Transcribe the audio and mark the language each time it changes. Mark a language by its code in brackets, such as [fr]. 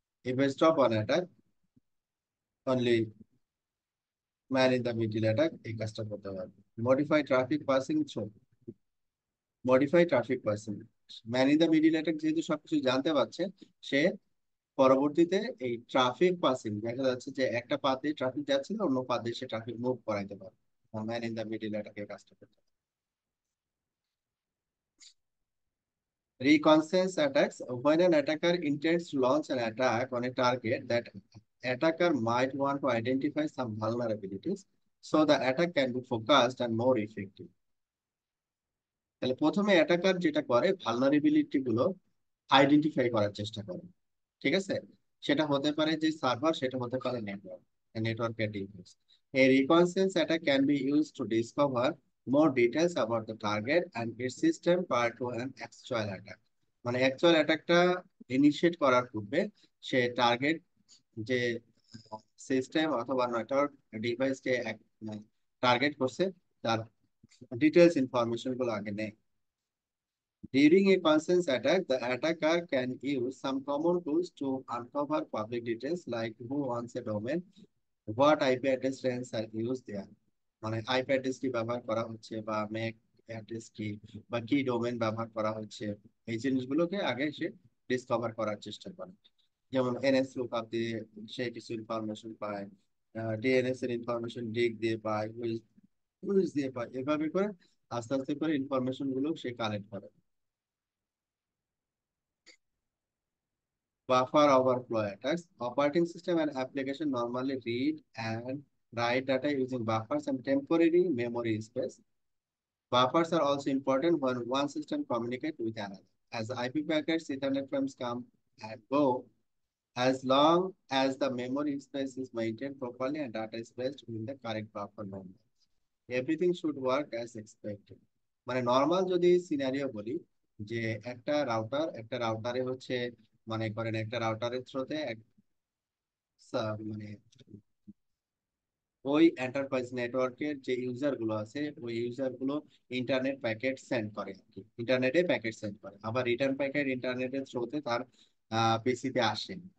[en] If I stop on attack, only man in the middle attack [bn] এই কাজটা করতে পারবে। [en] Modify traffic passing through, [bn] modify traffic person. Man in the middle attack যেহেতু সবকিছু জানতে পারছে, সে পরবর্তীতে এই ট্রাফিক পাসিং, দেখা যাচ্ছে যে একটা পাথ দিয়ে ট্রাফিক যাচ্ছে না, অন্য পাথ দিয়ে সে ট্রাফিক মুভ করাইতে পারে। ম্যান ইন দ্য মিডিল অ্যাটাকের কাজটা করতে পারে। [en] Reconnaissance attacks, when an attacker intends to launch an attack on a target, that attacker might want to identify some vulnerabilities so the attack can be focused and more effective. [bn] তাহলে প্রথমে attacker যেটা করে, vulnerability গুলো identify করার চেষ্টা করে। ঠিক আছে। সেটা হতে পারে যে সার্ভার, সেটা হতে পারে নেটওয়ার্ক, নেটওয়ার্কের device. [en] A reconnaissance attack can be used to discover more details about the target and its system prior to an actual attack. [bn] মানে অ্যাকচুয়াল অ্যাটাকটা ইনিশিয়েট করার পূর্বে সে টার্গেট যে সিস্টেম অথবা নেটওয়ার্ক ডিভাইসকে টার্গেট করছে, তার ডিটেলস ইনফরমেশন গুলো আগে নেয়। [en] During a conscious attack, the attacker can use some common tools to uncover public details like who owns a domain, what IP address range are used there, [bn] মানে IP address কি ব্যবহার করা হচ্ছে, বা Mac address কি, বা কি domain ব্যবহার করা হচ্ছে, এই জিনিসগুলোকে আগে সে ডিসকভার করার চেষ্টা করে। যেমন এনএস লুকআপ দিয়ে সে কিছু ইনফরমেশন পায়, ডিএনএস এর ইনফরমেশন ডিগ দিয়ে পায়, উইজ দিয়ে পায়, এভাবে করে আস্তে আস্তে করে ইনফরমেশন গুলো সে কালেক্ট করে। [en] Buffer overflow attacks. Operating system and application normally read and write data using buffers and temporary memory space. Buffers are also important when one system communicates with another. As IP packets, Ethernet frames come and go, as long as the memory space is maintained properly and data is placed within the correct buffer number, everything should work as expected. [bn] মানে normal যদি scenario বলি, যে একটা রাউটারে হচ্ছে, মনে করেন একটা রাউটারের থ্রোতে মানে ওই এন্টারপ্রাইজ নেটওয়ার্কের যে ইউজার গুলো আছে, ওই ইউজার গুলো ইন্টারনেট প্যাকেট সেন্ড করে আর কি, ইন্টারনেটে প্যাকেট সেন্ড করে, আবার রিটার্ন প্যাকেট ইন্টারনেটের থ্রোতে তার পিসিতে আসে।